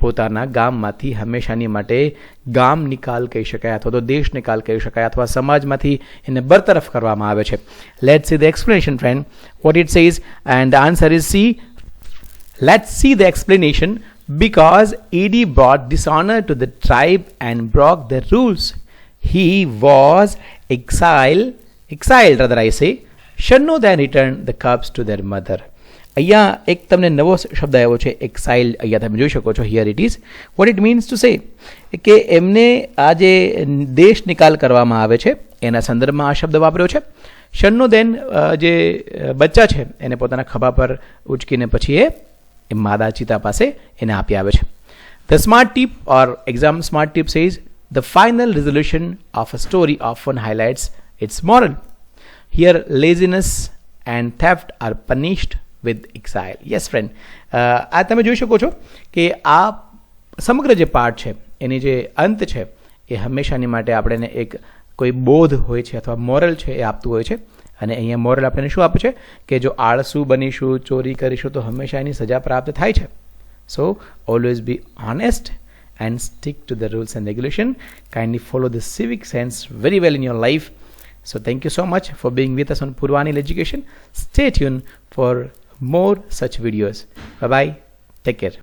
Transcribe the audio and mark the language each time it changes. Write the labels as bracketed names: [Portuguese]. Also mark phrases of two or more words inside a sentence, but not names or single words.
[Gujarati] પોતાના ગામમાંથી હંમેશાની માટે ગામ નિકાલ કહી શકાય અથવા તો દેશ નિકાલ કહી શકાય અથવા સમાજમાંથી એને બરતરફ કરવામાં આવે છે. [English] Let's see the explanation friend what it says and the answer is C. Let's see the explanation. Because Edi brought dishonor to the tribe and broke the rules, he was exiled rather I say. Shanno then returned the cubs to their mother. [Gujarati] અહીંયા એક તમને નવો શબ્દ આવ્યો છે એક્સાઇલ્ડ. અહીંયા તમે જોઈ શકો છો [English] Here it is what it means to say [Gujarati] કે એમને આ જે દેશ નિકાલ કરવામાં આવે છે એના સંદર્ભમાં આ શબ્દ વાપર્યો છે. શન્નો દેન જે બચ્ચા છે એને પોતાના ખભા પર ઉચકીને પછી એ માદા ચિતા પાસે એને આપી આવે છે. [English] The smart tip or exam smart tip says the final resolution of a story often highlights its moral. Here laziness and theft are punished with exile. Yes friend, [Gujarati] આ તમે જોઈ શકો છો કે આ સમગ્ર જે પાઠ છે એની જે અંત છે એ હંમેશાની માટે આપણને એક કોઈ બોધ હોય છે અથવા મોરલ છે એ આપતું હોય છે. અને અહીંયા મોરલ આપણને શું આપે છે કે જો આળસુ બનીશું, ચોરી કરીશું તો હંમેશા એની સજા પ્રાપ્ત થાય છે. [English] So always be honest and stick to the rules and regulation. Kindly follow the civic sense very well in your life. So thank you so much for being with us on Purvanil Education. Stay tuned for more such videos. Bye bye. Take care.